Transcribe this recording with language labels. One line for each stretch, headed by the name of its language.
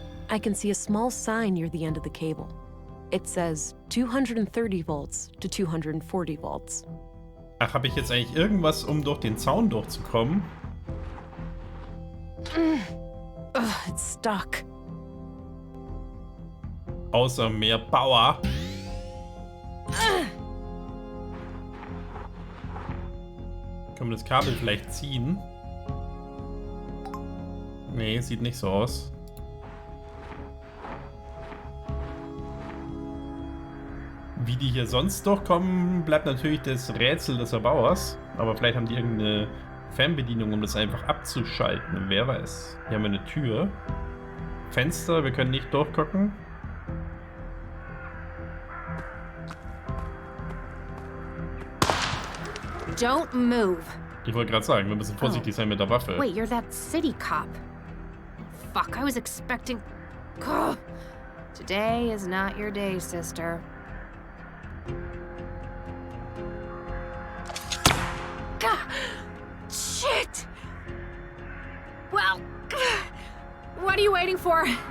English: I can see a small sign near the end of the cable. It says 230 volts to 240 volts.
German: Ach, habe ich jetzt eigentlich irgendwas, um durch den Zaun durchzukommen?
English: Ugh, it's stuck.
German: Außer mehr Power. Können wir das Kabel vielleicht ziehen? Nee, sieht nicht so aus. Wie die hier sonst durchkommen, bleibt natürlich das Rätsel des Erbauers. Aber vielleicht haben die irgendeine Fernbedienung, um das einfach abzuschalten. Wer weiß. Hier haben wir eine Tür. Fenster, wir können nicht durchgucken.
English: Don't move.
German: Ich wollte gerade sagen, wir müssen vorsichtig sein mit der Waffe.
English: Wait, you're that city cop. Fuck, I was expecting... Ugh. Today is not your day, sister. Gah. Shit! Well, what are you waiting for?